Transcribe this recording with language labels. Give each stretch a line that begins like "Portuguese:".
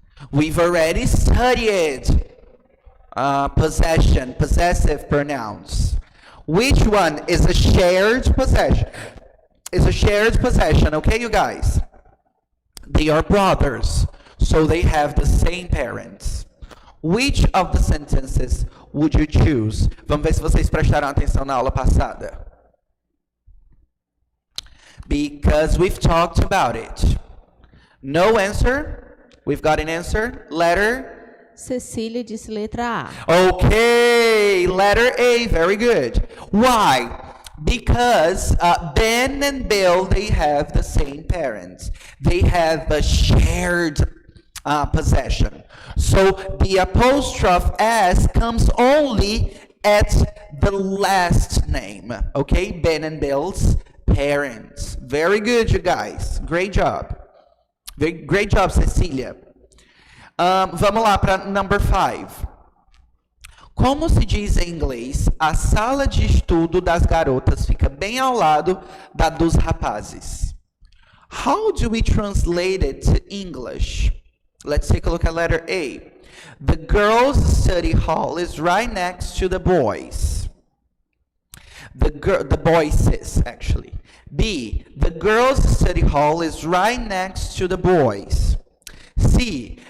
English: We've already studied possession, possessive pronouns. Which one is a shared possession? Is a shared possession, okay, you guys? They are brothers, so they have the same parents. Which of the sentences would you choose?
Portuguese: Vamos ver se vocês prestaram atenção na aula passada.
English: Because we've talked about it. No answer? We've got an answer? Letter?
Portuguese: Cecília disse letra A.
English: Okay, letter A, very good. Why? Because Ben and Bill, they have the same parents. They have a shared possession. So the apostrophe S comes only at the last name. Okay, Ben and Bill's parents. Very good, you guys. Great job. Great job, Cecília.
Portuguese: Vamos lá para
English: number 5.
Portuguese: Como se diz em inglês, a sala de estudo das garotas fica bem ao lado da dos rapazes?
English: How do we translate it to English? Let's take a look at letter A. The girls' study hall is right next to the boys'. The boys', actually. B. The girls' study hall is right next to the boys'. C.